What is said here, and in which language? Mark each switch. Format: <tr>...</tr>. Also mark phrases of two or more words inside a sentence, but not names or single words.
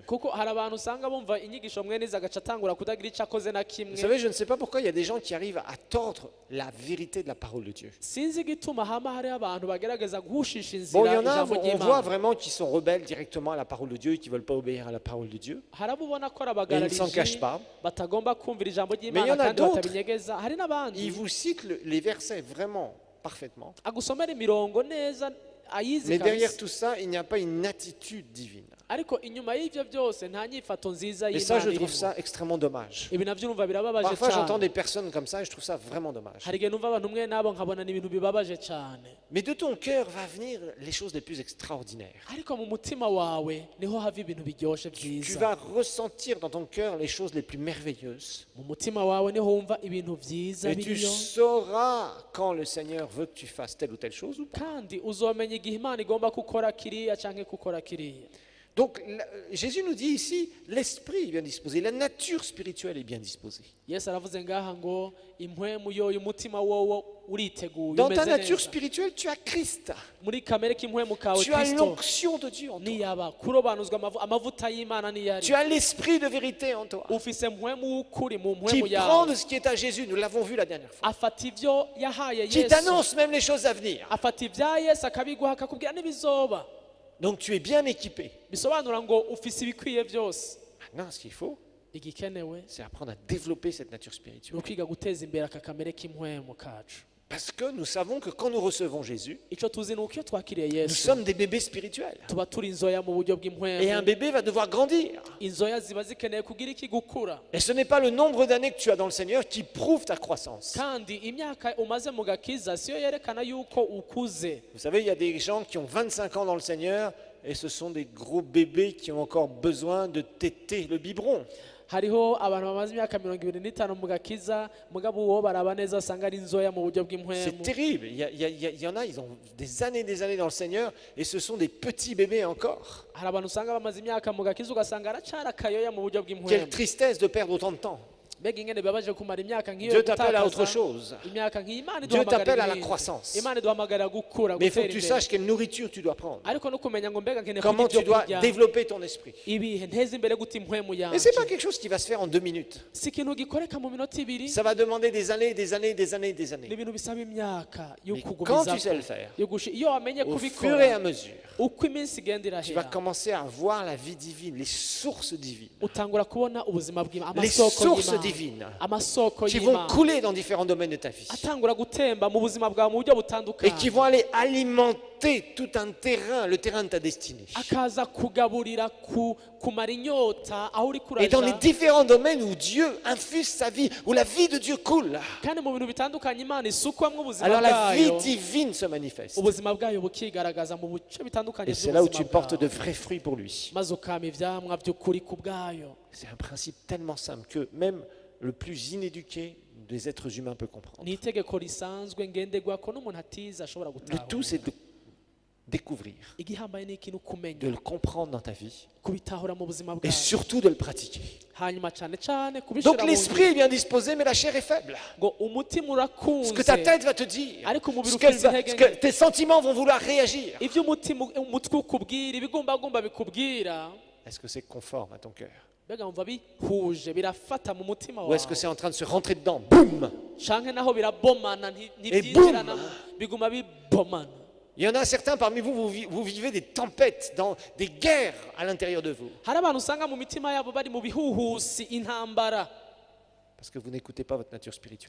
<rn>kuko hari abantu usanga bumva inyigisho mwene izi agaca atangura kudagira ico akoze na</rn> <fr>Vous</fr> <rn>kimwe</rn> <fr>savez, je ne sais pas pourquoi il y a des gens qui arrivent à tordre la vérité de la parole de Dieu.</fr> <rn>sinzi igituma hama hariho abantu bagerageza guhushisha</rn> <fr>Bon, il y</fr> <rn>inzira</rn> <fr>en a,</fr> <rn>ijambo</rn> <fr>on voit</fr> <rn>ry'imana</rn> <fr>vraiment qui sont rebelles directement à la parole de Dieu et qui ne veulent pas obéir à la parole de Dieu.</fr> <rn>hari abo ubona ko</rn> <fr>Et ils ne s'en</fr> <rn>arabagararije</rn> <fr>cachent pas.</fr> <rn>batagomba kumvira ijambo</rn> <fr>Mais il y</fr> <rn>ry'imana</rn> <fr>en a</fr> <rn>kandi</rn> <fr>d'autres.</fr> <rn>batabinyegeza hari n'abandi</rn> <fr>Ils vous citent les versets vraiment parfaitement.</fr> <rn>agusomera imirongo neza ayizi</rn> <fr>Mais derrière</fr> <rn>kabisa</rn> <fr>tout ça, il n'y a pas une attitude divine.</fr> <rn>ariko inyuma y'ivyo byose nta nyifato nziza</rn> <fr>Et ça, je</fr> <rn>y'imana</rn> <fr>trouve</fr> <rn>irimo</rn> <fr>ça extrêmement dommage.</fr> <rn>ibi navyo urumva birababaje</rn> <fr>Parfois, j'entends</fr> <rn>cyane</rn> <fr>des personnes comme ça et je trouve ça vraiment dommage.</fr> <rn>hari igihe numva abantu mwe nabo nkabona ni ibintu bibabaje cyane</rn> <fr>Mais de ton cœur va venir les choses les plus extraordinaires.</fr> <rn>ariko mu mutima wawe niho hava ibintu biryoshe</rn> <fr>Tu</fr> <rn>byiza</rn> <fr>vas ressentir dans ton cœur les choses les plus merveilleuses.</fr> <rn>mu mutima wawe niho wumva ibintu byiza</rn> <fr>Et tu</fr> <rn>biriyo</rn> <fr>sauras quand le Seigneur veut que tu fasses telle ou telle chose ou pas.</fr> <rn>kandi uzomenya igihe imana igomba gukora kiriya canke gukora kiriya</rn> <fr>Donc Jésus nous dit ici, l'esprit est bien disposé, la nature spirituelle est bien disposée.</fr> <rn>yesu aravuze ngaha ngo impwemu yoyo umutima wowo uriteguye</rn> <fr>Dans ta</fr> <rn>umeze</rn> <fr>nature</fr> <rn>neza</rn> <fr>spirituelle, tu as Christ.</fr> <rn>muri kamere k'impwemu kawe</rn> <fr>Tu as</fr> <rn>kristo</rn> <fr>l'onction de Dieu en toi.</fr> <rn>niyaba kurobanuzwa amavuta y'imana niyari</rn> <fr>Tu as l'esprit de vérité en toi.</fr> <rn>ufise mpwemu w'ukuri mu</rn> <fr>Qui</fr> <rn>mpwemu</rn> <fr>prend</fr> <rn>yawe</rn> <fr>de ce qui est à Jésus, nous l'avons vu la dernière fois.</fr> <rn>afata ivyo yahaye</rn> <fr>Qui</fr> <rn>yesu</rn> <fr>t'annonce même les choses à venir.</fr> <rn>afata ibya yesu akabiguha akakubwira n'ibizoba</rn> <fr>Donc tu es bien équipé.</fr> <rn>bisobanura ngo ufise ibikwiye byose</rn> <fr>Maintenant, ce qu'il faut,</fr> <rn>igikenewe</rn> <fr>c'est apprendre à développer cette nature</fr> <rn>ni</rn> <fr>spirituelle.</fr> <rn>ukwiga guteza imbere aka kamere k'impwemu kacu</rn> <fr>Parce que nous savons que quand nous recevons Jésus,</fr> <rn>icyo tuzi ni uko iyo twakiriye</rn> <fr>nous</fr> <rn>yesu</rn> <fr>sommes des bébés spirituels.</fr> <rn>tuba turi inzoya mu buryo</rn> <fr>Et un</fr> <rn>bw'impwemu</rn> <fr>bébé va devoir grandir.</fr> <rn>inzoya ziba zikeneye kugira iki gukura</rn> <fr>Et ce n'est pas le nombre d'années que tu as dans le Seigneur qui prouve ta croissance.</fr> <rn>kandi imyaka umaze mu gakiza siyo yerekana yuko ukuze</rn> <fr>Vous savez, il y a des gens qui ont 25 ans dans le Seigneur et ce sont des gros bébés qui ont encore besoin de téter le biberon.</fr> <rn>hariho abantu bamaze imyaka 25 mu gakiza mugabo uwo baraba neza asanga ari inzoya mu buryo</rn> <fr>C'est</fr> <rn>bw'impwemu</rn> <fr>terrible. Il y en a, ils ont des années dans le Seigneur et ce sont des petits bébés encore.</fr> <rn>hari abantu usanga bamaze imyaka mu gakiza ugasanga aracara akayoya mu buryo</rn> <fr>Quelle</fr> <rn>bw'impwemu</rn> <fr>tristesse de perdre autant de temps.</fr> <rn>mbega ingene bibabaje kumara imyaka nk'iyo</rn> <fr>Dieu t'appelle à</fr> <rn>gutakaza</rn> <fr>autre chose.</fr> <rn>imyaka nk'iyi imana</rn> <fr>Dieu t'appelle à la</fr> <rn>ibindi.</rn> <fr>croissance.</fr> <rn>imana iduhamagarira gukura</rn> <fr>Mais il faut</fr> <rn>gutera</rn> <fr>que tu</fr> <rn>imbere</rn> <fr>saches quelle nourriture tu dois prendre.</fr> <rn>ariko no kumenya ngo mbega nkene</rn> <fr>Comment</fr> <rn>kurya</rn> <fr>tu</fr> <rn>ibyo</rn> <fr>dois</fr> <rn>kurya</rn> <fr>développer ton esprit.</fr> <rn>ibihe nteze imbere gute impwemu</rn> <fr>Et</fr> <rn>yanjye</rn> <fr>ce n'est pas quelque chose qui va se faire en 2 minutes.</fr> <rn>si ikintu gikoreka mu minota ibiri</rn> <fr>Ça va demander des années, des années, des années, des</fr> <rn>ni</rn> <fr>années.</fr> <rn>ibintu bisaba imyaka yo</rn> <fr>Mais quand</fr> <rn>kugumiza</rn> <fr>tu sais le faire,</fr> <rn>iyo wamenye</rn> <fr>au fur et à</fr> <rn>kubikora</rn> <fr>mesure,</fr> <rn>uko iminsi igenda</rn> <fr>tu vas</fr> <rn>irahera</rn> <fr>commencer à voir la vie divine, les sources divines,</fr> <rn>utangura kubona ubuzima bw'Imana</rn> <fr>les</fr> <rn>amasoko</rn> <fr>sources</fr> <rn>y'Imana</rn> <fr>divines</fr> <rn>amasoko</rn> <fr>qui vont</fr> <rn>y'Imana</rn> <fr>couler dans différents domaines de ta vie</fr> <rn>atangura gutemba mu buzima bwawe mu buryo</rn> <fr>et qui</fr> <rn>butandukanye</rn> <fr>vont aller alimenter tout un terrain, le terrain de ta destinée.</fr> <rn>akaza kugaburira kumara inyota aho uri</rn> <fr>Et dans les</fr> <rn>kuraja</rn> <fr>différents domaines où Dieu infuse sa vie, où la vie de Dieu coule,</fr> <rn>kandi mu bintu bitandukanye Imana isukwamwo ubuzima</rn> <fr>alors la vie</fr> <rn>bwayo</rn> <fr>divine se manifeste.</fr> <rn>ubuzima bwayo bukigaragaza mu bice bitandukanye</rn> <fr>Et c'est là où tu</fr> <rn>by'ubuzima</rn> <fr>portes de</fr> <rn>bwawe</rn> <fr>vrais fruits pour lui.</fr> <rn>maze ukama ivyamwa by'ukuri ku bwayo</rn> <fr>C'est un principe tellement simple que même le plus inéduqué des êtres humains peut comprendre.</fr> <rn>ni itegeko risanzwe ngenderwako n'umuntu atize ashobora</rn> <fr>Le</fr> <rn>gutahura</rn> <fr>tout, c'est de découvrir,</fr> <rn>igihambaye ni ikintu</rn> <fr>de</fr> <rn>kumenya</rn> <fr>le comprendre dans ta vie</fr> <rn>kubitahura mu buzima</rn> <fr>et</fr> <rn>bwawe</rn> <fr>surtout de le pratiquer.</fr> <rn>hanyuma cyane cyane kubishira</rn> <fr>Donc</fr> <rn>mu</rn> <fr>l'esprit est bien disposé, mais la chair est faible.</fr> <rn>ngo umutima</rn> <fr>Ce</fr> <rn>urakunze</rn> <fr>que ta tête va te dire,</fr> <rn>ariko umubiri</rn> <fr>ce</fr> <rn>ufite intege</rn> <fr>que tes sentiments vont vouloir réagir.</fr> <rn>ibyo umutwe ukubwira ibigumbagumba bikubwira</rn> <fr>Est-ce que c'est conforme à ton cœur?</fr> <rn>mbega wumva bihuje birafata mu mutima</rn> <fr>Ou est-ce que</fr> <rn>wawe</rn> <fr>c'est en train de se rentrer dedans? Boum!</fr> <rn>canke naho birabomana ntibyinjiranamo biguma bibomana.</rn> <fr>Il y en a certains parmi vous, vous vivez des tempêtes, des guerres à l'intérieur de vous.</fr> <rn>hari abantu usanga mu mitima yabo bari mu bihuhusi intambara</rn> <fr>Parce que vous n'écoutez pas votre nature spirituelle.</fr>